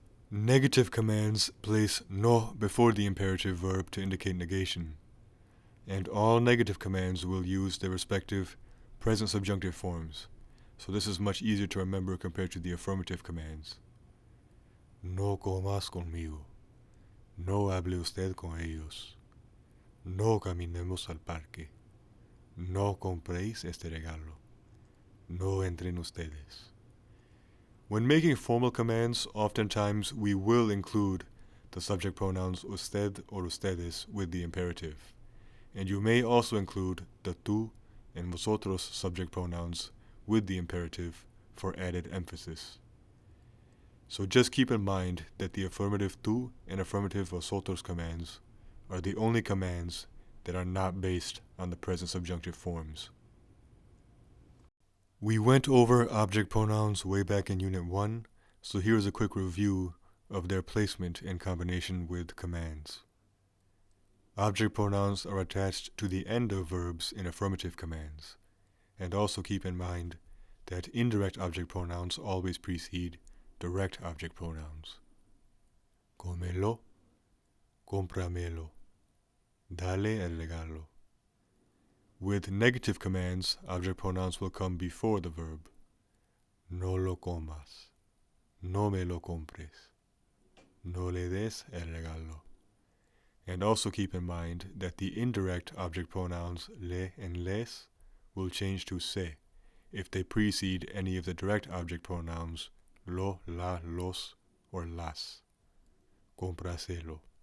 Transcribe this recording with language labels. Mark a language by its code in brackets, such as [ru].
[en] Negative commands place no before the imperative verb to indicate negation, and all negative commands will use their respective present subjunctive forms, so this is much easier to remember compared to the affirmative commands. [es] No comas conmigo. No hable usted con ellos. No caminemos al parque. No compréis este regalo. No entren ustedes. [en] When making formal commands, oftentimes we will include the subject pronouns usted or ustedes with the imperative, and you may also include the tú and vosotros subject pronouns with the imperative for added emphasis. So just keep in mind that the affirmative tú and affirmative vosotros commands are the only commands that are not based on the present subjunctive forms. We went over object pronouns way back in Unit 1, so here's a quick review of their placement in combination with commands. Object pronouns are attached to the end of verbs in affirmative commands, and also keep in mind that indirect object pronouns always precede direct object pronouns. [es] Cómelo, cómpramelo, dale el regalo. [en] With negative commands, object pronouns will come before the verb. [es] No lo comas. No me lo compres. No le des el regalo. [en] And also keep in mind that the indirect object pronouns le and les will change to se if they precede any of the direct object pronouns lo, la, los, or las. [es] Cómpraselo.